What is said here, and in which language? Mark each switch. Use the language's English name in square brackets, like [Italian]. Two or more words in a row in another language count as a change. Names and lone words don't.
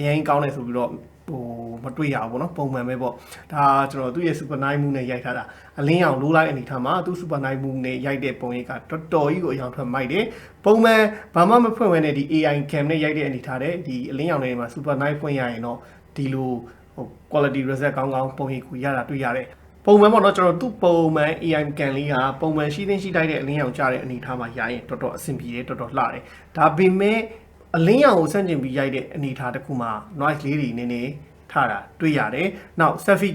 [Burmese] ရင်ကောင်းတယ်ဆိုပြီးတော့မတွေ့ရဘူးပေါ့နော်ပုံမှန်ပဲပေါ့ဒါကျွန်တော်သူ့ရဲ့ [English] super night mood [Burmese] နဲ့ရိုက်ထားတာအလင်းရောင်လိုးလိုက်အနေထားမှာသူ [English] super night mood [Burmese] နဲ့ရိုက်တဲ့ပုံရိပ်ကတော်တော်ကြီးကိုအရောင်ထွက်မိုက်တယ်ပုံမှန်ဘာမှမဖွင့်ဝင်တဲ့ဒီ [English] AI cam [Burmese] နဲ့ရိုက်တဲ့အနေထားတဲ့ဒီအလင်းရောင်တွေမှာ [English] super night [Burmese] ဖွင့်ရရင်တော့ဒီလို [English] quality result [Burmese] ကောင်းကောင်းပုံရိပ်ကိုရ တာတွေ့ရတယ်ပုံမှန်ပေါ့နော်ကျွန်တော်သူ့ပုံမှန် [English] AI cam [Burmese] လေးကပုံမှန်ရှိသိလိုက်တဲ့အလင်းရောင်ကျတဲ့အနေထားမှာရရင်တော်တော်အဆင်ပြေတယ်တော်တော်လှတယ်ဒါပေမဲ့အလင်းရောင်ကိုဆန့်ကျင်ပြီးရိုက်တဲ့အနေထားတစ်ခုမှာ noise လေးတွေနည်းနည်းထားတာတွေ့ရတယ်။နောက် selfie